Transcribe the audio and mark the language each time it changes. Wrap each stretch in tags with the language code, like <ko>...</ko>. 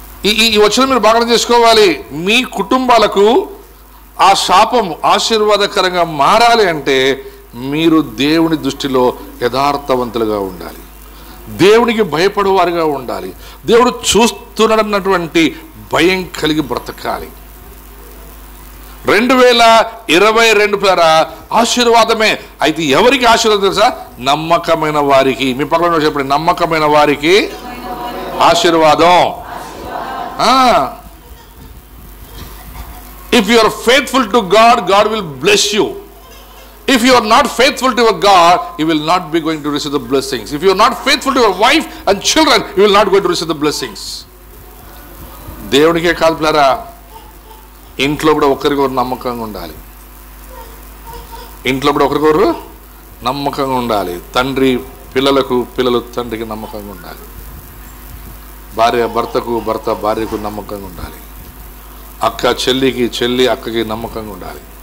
<te>ఈ వచనం మీరు బాగా చేసుకోవాలి. మీ కుటుంబాలకు ఆ శాపం ఆశీర్వాదకరంగా మారాలి అంటే మీరు దేవుని దృష్టిలో యథార్థవంతులుగా ఉండాలి, దేవునికి భయపడేవారుగా ఉండాలి, దేవుడు చూస్తున్నాడన్నటువంటి భయం కలిగి బ్రతకాలి. 2022 ఆశీర్వాదమే. అయితే ఎవరికి ఆశీర్వాదం తెలుసా? నమ్మకమైన వారికి. మీ పక్కన చెప్పండి, నమ్మకమైన వారికి ఆశీర్వాదం.</te> <en>If you are faithful to God, God will bless you. If you are not faithful to your God, you will not be going to receive the blessings. If you are not faithful to your wife and children, you will not going to receive the blessings.</en> <te>దేవునికే కాదు పిల్లరా, ఇంట్లో కూడా ఒకరికొకరు నమ్మకంగా ఉండాలి. ఇంట్లో కూడా ఒకరికొకరు నమ్మకంగా ఉండాలి. తండ్రి పిల్లలకు, పిల్లలు తండ్రికి నమ్మకంగా ఉండాలి. భార్య భర్తకు, భర్త భార్యకు నమ్మకంగా ఉండాలి. అక్క చెల్లికి, చెల్లి అక్కకి నమ్మకంగా ఉండాలి.</te>